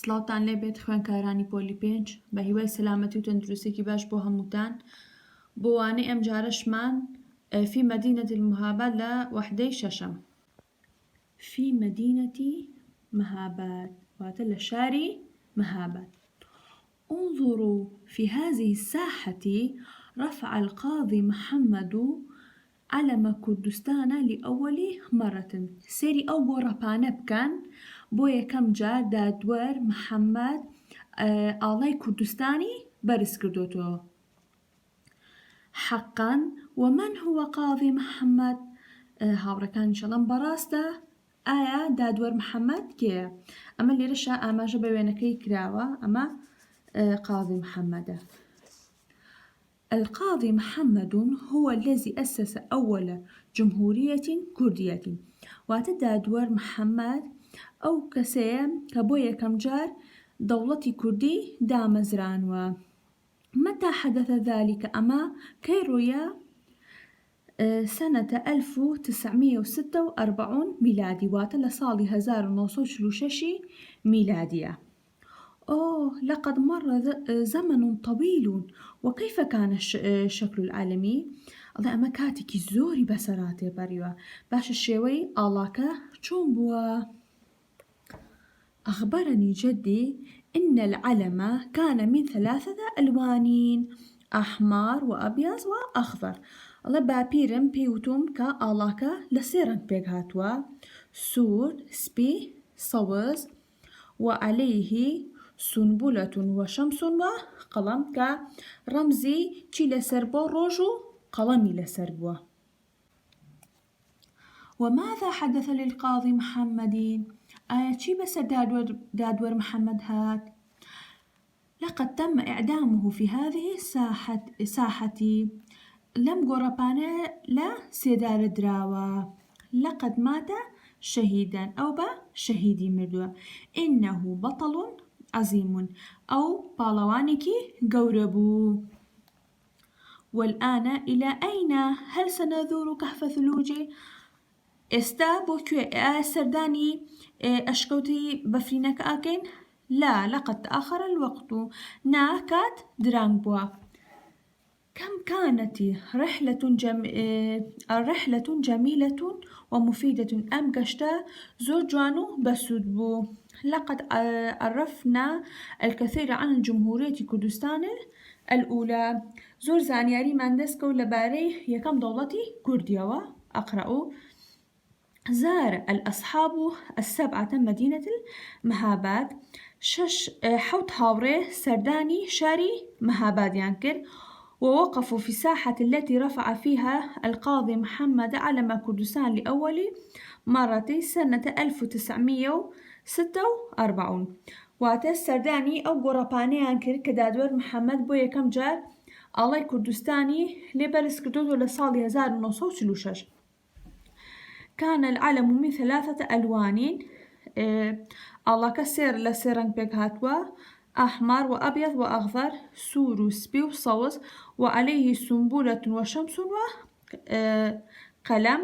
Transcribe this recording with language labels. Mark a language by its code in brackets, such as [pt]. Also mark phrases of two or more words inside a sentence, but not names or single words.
[ckb] خۆشحاڵتان لێبێت خوێندکارانی پۆلی 5 بە هیوای سەلامەتی و تەندروستێکی باش بۆ هەمووتان. بۆ وانەی ئەم جارەشمان [ar] في مدينة المهاباد [ckb] لە وەحدەی شەشەم. [ar] في مدينة مهاباد [ckb] واتە لە شاری مهاباد. [ar] انظروا في هذه الساحة رفع القاضي محمد علم كردستان لأول مرة. [ckb] سيري أو گۆڕەپانە بکەن بۆ یەکەم جار دادوەر محەممەد ئاڵای کوردستانی بەرز کردوتەوە. [ar] حقا ومن هو قاضي محەممەد؟ [ckb] هاوڕەکان ئینشەڵڵا بەڕاستە ئایا دادوەر محەممەد کێیە؟ ئەمە لێرەشە ئاماژە بە وێنەکەی کراوە، ئەمە قاضي محەممەدە. [ar] القاضي محمد هو الذي أسس أول جمهورية كردية. [ckb] واتە دادوەر محەممەد ئەو کەسەیە کە بۆ یەکەم جار دەوڵەتی کوردی دامەزرانوە. [ar] متى حدث ذلك؟ أما كيرويا سنة 1946 ميلادي [ckb] واتە لە ساڵی 1946 ميلادية. [ar] لقد مر زمن طويل وكيف كان الشكل العالمي؟ [ckb] الله أما كاتێکی زۆری بەسەراتێ بەریوە. باشە شێوەی ئاڵاکە چۆن بووە؟ [ar] أخبرني جدي إن العلم كان من 3 ألوان أحمر وأبيض وأخضر. [ckb] الله باپیرم پێوتم کە ئاڵاکە لە 3 ڕەنگ پێک هاتووە: سوور، سپی، سەوز، [ar] وعليه سنبلة وشمس وقلم، [ckb] کە ڕەمزی چی لەسەر بۆ ڕۆژ و قەڵەمی لەسەر بووە. [ar] وماذا حدث للقاضي محمد؟ [ckb] ئایا چی بەسەر دادوەر محەممەد هات؟ [ar] لقد تم إعدامه في هذه الساحة. [ckb] لم گۆڕەپانە لە سێدارە دراوە. [ar] لقد مات شهيدا أو [ckb] بشهيدي مردووە. [ar] إنه بطل عظيم أو [ckb] باڵەوانێکی گەورە بوو. [ar] والآن إلى أين؟ هل سنزور كهف ثلوجي؟ [ckb] ئێستا بۆ کوێ؟ سەردانی ئەشکەوتی بەفرینەکە ئاکەین؟ [ar] لا، لقد تأخر الوقت. [ckb] ناکات درانگ بووە. [ar] كم كانت الرحلة جميلة ومفيدة. [ckb] أم گەشتە زۆر جوان و بەسوود بوو. [ar] لقد عرفنا الكثير عن جمهورية كردستان الأولى. [ckb] زۆر زانیاریمان دەستکەوت لەبارەی یەکەم دەوڵەتی کوردیەوە. [ar] أقرأ. زار الأصحاب 7 مدينة المهاباد. [ckb] 7 هاوڕێ سەردانی شاری مەهابادیان کرد. [ar] ووقفوا في الساحة التي رفع فيها القاضي محمد علم كردستان لأول مرة سنة 1946. [ckb] واتە سەردانی ئەو گۆڕەپانەیان کرد کە دادوەر محەممەد بۆ یەکەم جار ئاڵای کوردستانی لێبەرز کردووە لە ساڵی 1946. [ar] كان العلم من 3 ألوان. [ckb] ئاڵاکە لە 3 ڕەنگ پێک هاتووە: [ar] أحمر وأبيض وأخضر، [ckb] سور وسبي وصوص، [ar] وعليه سنبلة وشمس وقلم.